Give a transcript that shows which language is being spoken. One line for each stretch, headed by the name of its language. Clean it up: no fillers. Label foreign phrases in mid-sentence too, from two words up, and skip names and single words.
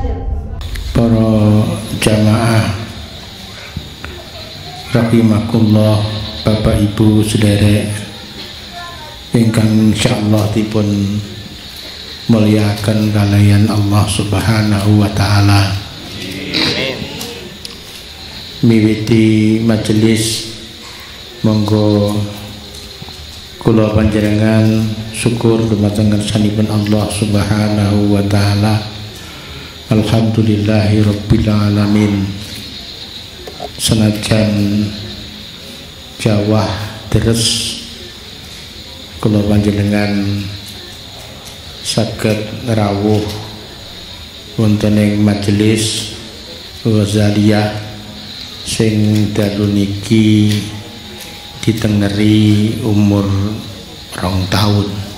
Javanese: Para jamaah rahimakumullah, Bapak Ibu sederek ingkang insyaallah dipun muliakan kaliyan Allah
Arabic: سبحانه وتعالى.
Javanese: Miwiti majelis monggo kula panjenengan syukur dumateng ngersanipun Allah
Arabic: سبحانه وتعالى. الحمد لله رب العالمين.
Javanese: Senajan jawah deres kula panjenengan saged rawuh wonten ing majelis Ghazaliyah sing dalu niki ditengeri umur 2 tahun.